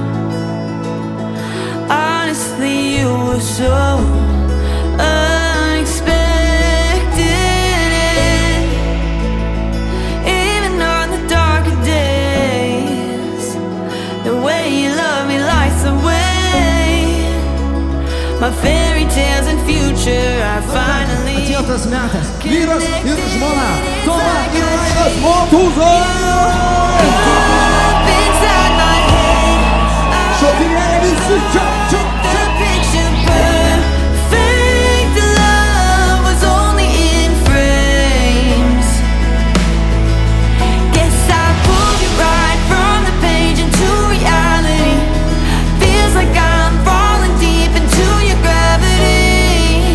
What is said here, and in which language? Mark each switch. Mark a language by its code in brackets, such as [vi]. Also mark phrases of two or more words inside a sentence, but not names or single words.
[en] Honestly, you were so unexpected. Even on the darker days, the way you love me lights the way. My fairy tales and future are finally [lt] Atėjo tas metas. Vyras ir žmona. Toma ir Laidas Motuzai. [en] inside my head. [lt] Šokinėja visi čia. [en] The picture perfect love was only in frames. Guess I pulled you right from the page into reality. Feels like I'm falling deep into your gravity.